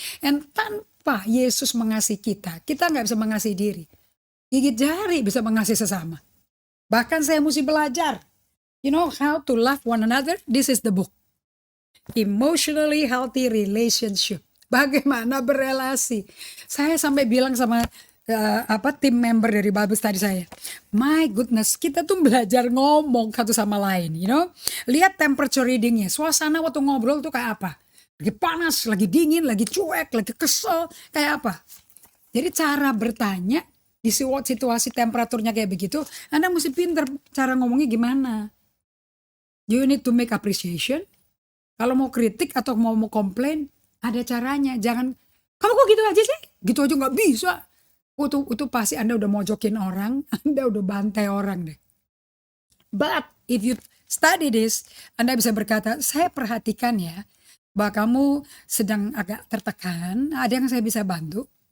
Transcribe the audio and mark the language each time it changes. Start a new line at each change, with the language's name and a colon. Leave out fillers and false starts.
Indonesian: And tanpa Yesus mengasihi kita nggak bisa mengasihi diri. Gigit jari bisa mengasihi sesama. Bahkan saya mesti belajar.
English: You know how to love one another? This is the book. Emotionally healthy relationship.
Indonesian: Bagaimana berelasi. Saya sampai bilang sama tim member dari Babes tadi saya.
English: My goodness,
Indonesian: kita tuh belajar ngomong satu sama lain.
English: You know,
Indonesian: lihat temperature readingnya. Suasana waktu ngobrol tuh kayak apa. Lagi panas, lagi dingin, lagi cuek, lagi kesel, kayak apa. Jadi cara bertanya di situasi temperaturnya kayak begitu, Anda mesti pinter cara ngomongnya gimana.
English: You need to make appreciation.
Indonesian: Kalau mau kritik atau mau komplain, ada caranya. Jangan, kamu kok gitu aja sih? Gitu aja nggak bisa. Itu pasti Anda udah mojokin orang, Anda udah bantai orang deh.
English: But if you study this,
Indonesian: Anda bisa berkata, saya perhatikan ya, bahwa kamu sedang agak tertekan, ada yang saya bisa bantu.